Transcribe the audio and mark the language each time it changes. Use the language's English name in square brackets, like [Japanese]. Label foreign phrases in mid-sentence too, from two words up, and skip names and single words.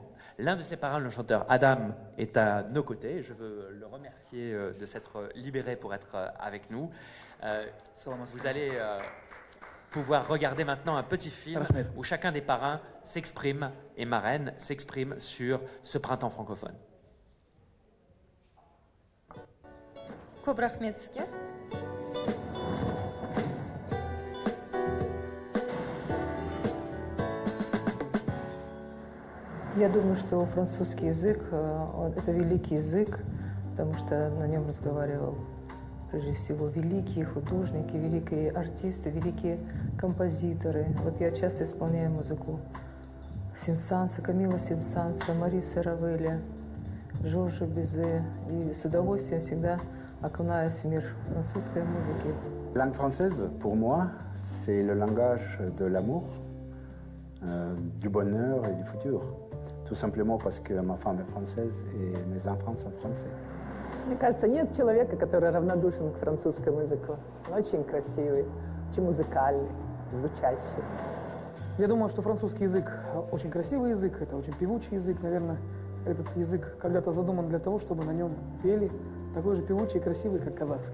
[French] L'un de ces parrains, le chanteur Adam, est à nos côtés. Je veux le remercier de s'être libéré pour être avec nous. Vous allez pouvoir regarder maintenant un petit film où chacun des parrains s'exprime et marraine s'exprime sur ce printemps francophone. [Kazakh] Көп рахмет сізге. [Russian] Я думаю, что французский язык – это великий язык, потому что на нем разговаривал прежде всего великие художники, великие артисты, великие композиторы. Вот я часто исполняю музыку Сен-Санса, Камила Сен-Санса, Мариса Равеля, Жоржа Бизе, и с удовольствием всегда окунаюсь в мир французской музыки. [French] La langue française, pour moi, c'est le langage de l'amour, du bonheur et du futur. Tout simplement parce que ma femme est française et mes enfants sont français. [Russian] Мне кажется, нет человека, который равнодушен к французскому языку. Он очень красивый, очень музыкальный, звучащий. Я думаю, что французский язык очень красивый язык, это очень певучий язык. Наверное, этот язык когда-то задуман для того, чтобы на нем пели, такой же певучий и красивый, как казахский.